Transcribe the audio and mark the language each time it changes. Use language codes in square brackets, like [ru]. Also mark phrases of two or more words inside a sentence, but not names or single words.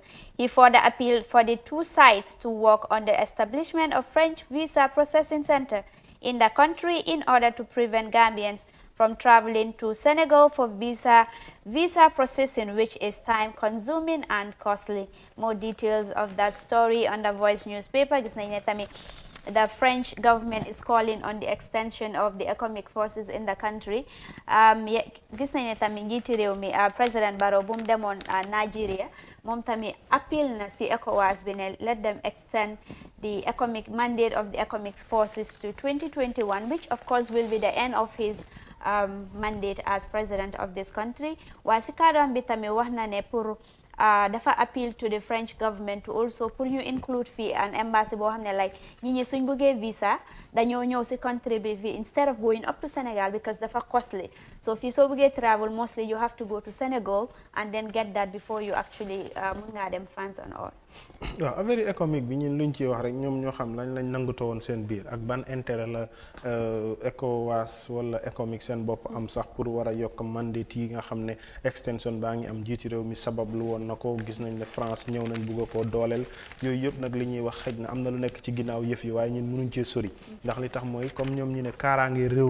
[en] He further appealed for the two sides to work on the establishment of French visa processing center in the country in order to prevent Gambians from traveling to Senegal for visa processing, which is time-consuming and costly. More details of that story on the Voice newspaper. The French government is calling on the extension of the economic forces in the country. [wo] Gis nañ ne tamit njiiti réew mi President Barrow bu mu demoon Nigeria moom tamit appeal na si ECOWAS bi ne [en] let them extend the economic mandate of the economic forces to 2021, which of course will be the end of his mandate as president of this country. [wo] Waaye si kàddoom bi tamit wax na ne pour dafa [en] appeal to the French government to also [wo] pour ñu include fii [en] an embassy [wo] boo xam ne like ñi suñ bëggee visa dañoo ñëw si country bi fii [en] instead of going up to Senegal because [wo] dafa costly. [en] So [wo] fii soo bëggee [en] travel mostly you have to go to Senegal and then get that before you actually [wo] mun ngaa dem [en] France and all. [wo] waaw [fr] affaire économique [wo] bi ñun luñ ciy wax rek ñoom ñoo xam lañ nangutoo woon seen biir ak ban intérêt la ECOWAS wala économique seen bopp am sax pour war a yokk mandate yi nga xam ne extension baa ngi am jiiti réew mi sabab lu woon na ko gis nañ ne France ñëw nañ bugg a koo dooleel yooyu yëpp nag li ñuy wax xëj na am na lu nekk ci ginnaaw yëf yi waaye ñun mënuñ cee sori ndax li tax mooy comme ñoom ñu ne kaaraange réew